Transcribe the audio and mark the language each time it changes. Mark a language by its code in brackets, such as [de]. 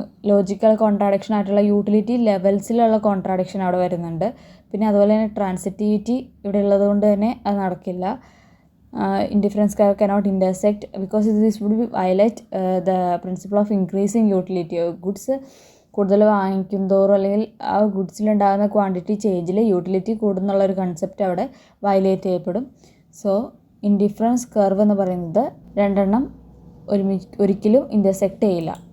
[ml] Logical contradiction ആയിട്ടുള്ള utility ലെവൽസിലുള്ള contradiction അവിടെ വരുന്നുണ്ട്. പിന്നെ അതുപോലെ തന്നെ ട്രാൻസിറ്റിവിറ്റി ഇവിടെ ഉള്ളത് കൊണ്ട് തന്നെ അത് നടക്കില്ല. [en] Indifference curve cannot intersect because this would violate the principle of increasing utility. [ml] Goods കൂടുതൽ വാങ്ങിക്കും തോറും അല്ലെങ്കിൽ ആ ഗുഡ്സിലുണ്ടാകുന്ന ക്വാണ്ടിറ്റി ചേഞ്ചിൽ യൂട്ടിലിറ്റി കൂടുന്നുള്ളൊരു കൺസെപ്റ്റ് അവിടെ വയലേറ്റ് ചെയ്യപ്പെടും. സോ ഇൻഡിഫറൻസ് കർവ് എന്ന് പറയുന്നത് രണ്ടെണ്ണം ഒരിക്കലും ഇൻ്റർസെക്റ്റ് ചെയ്യില്ല.